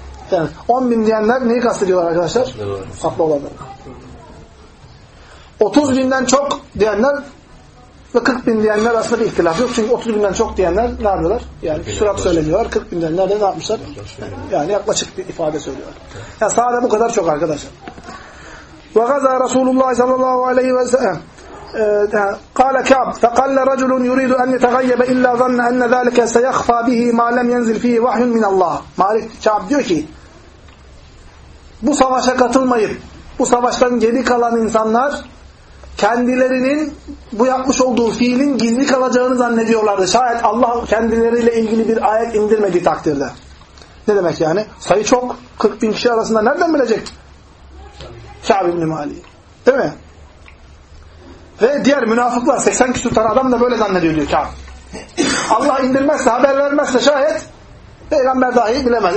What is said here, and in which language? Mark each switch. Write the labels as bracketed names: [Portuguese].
[Turkish] Yani 10 bin diyenler neyi kastediyorlar arkadaşlar? Atlı olanlar. 30 binden çok diyenler ve 40 bin diyenler arasında bir ihtilaf yok. Çünkü 30 binden çok diyenler ne yapıyorlar? Yani sürat söyleniyorlar. 40 binden nerede ne yapmışlar? Yani yaklaşık bir ifade söylüyorlar. Yani sahada bu kadar çok arkadaşlar. [Arabic] وَغَزَى رَسُولُ اللّٰهِ صَلَى اللّٰهُ عَلَيْهِ وَسَلَى قَالَ كَعْبْ فَقَلَّ رَجُلٌ يُرِيدُ أَنْ يَتَغَيَّبَ إِلَّا ظَنَّ أَنَّ ذَلِكَ سَيَخْفَى بِهِ مَا لَمْ يَنْزِلْ فِيهِ وَحْيٌ مِنَ اللّٰهِ [Turkish] Malik Kâb diyor ki, bu savaşa katılmayıp bu savaştan geri kalan insanlar kendilerinin bu yapmış olduğu fiilin gizli kalacağını zannediyorlardı. Şayet Allah kendileriyle ilgili bir ayet indirmediği takdirde. Ne demek yani? Sayı çok. 40 bin kişi arasında nereden bilecek? Kâb ibn-i Mâli. Değil mi? Ve diğer münafıklar, 80 küsur tane adam da böyle zannediyor diyor Kâb. Allah indirmezse, haber vermezse şayet peygamber dahi bilemez.